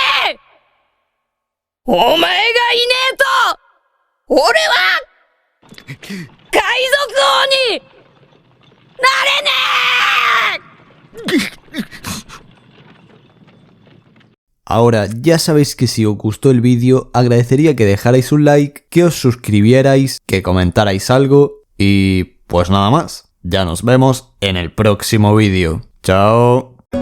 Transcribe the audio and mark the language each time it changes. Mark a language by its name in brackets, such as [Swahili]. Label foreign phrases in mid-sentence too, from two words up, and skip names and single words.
[Japanese] お前がいねえと俺は海賊王になれねえ。 [Spanish] Ahora, ya sabéis que si os gustó el vídeo, agradecería que dejarais un like, que os suscribierais, que comentarais algo y pues nada más. Ya nos vemos en el próximo vídeo. ¡Chao!